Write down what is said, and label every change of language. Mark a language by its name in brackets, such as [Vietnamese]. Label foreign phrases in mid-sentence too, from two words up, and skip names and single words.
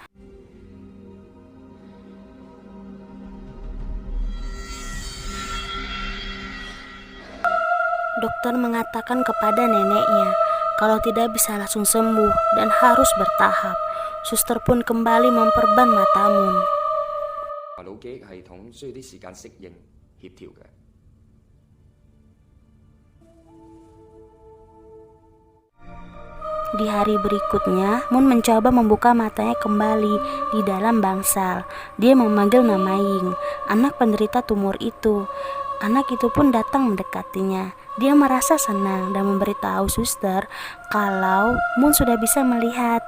[Indonesian] Dokter mengatakan kepada neneknya kalau tidak bisa langsung sembuh dan harus bertahap. Suster pun kembali memperban mata Moon. [Cantonese] 腦記憶系統需要啲時間適應協調嘅。 [Indonesian] Di hari berikutnya, Moon mencoba membuka matanya kembali di dalam bangsal. Dia memanggil nama Ying, anak penderita tumor itu. Anak itu pun datang mendekatinya. Dia merasa senang dan memberitahu suster kalau Moon sudah bisa melihat.